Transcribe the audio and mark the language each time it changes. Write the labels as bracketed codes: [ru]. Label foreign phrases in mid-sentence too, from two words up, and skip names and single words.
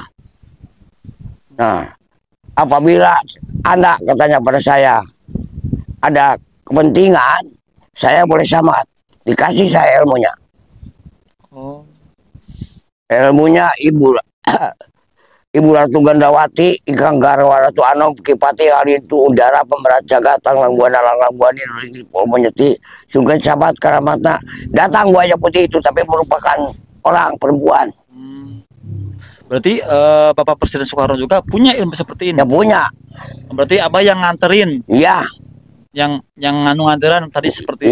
[id] Nah, apabila Anda katanya pada saya ada kepentingan, saya boleh samad. Dikasih saya ilmunya. Oh. Ilmunya Ibu Ratu Gandawati, Ikang Garwa Ratu Anom, Kipati Harintu Udara, Pemberat Jagatan, Langbuana Langbuani, Menyeti, Sungai Sabat, Karamatna. Datang buaya putih itu, tapi merupakan orang perempuan. Berarti Bapak Presiden Soekarno juga punya ilmu seperti ini. Ya punya. Berarti Abah yang nganterin, Iya, yang nganu nganteran tadi seperti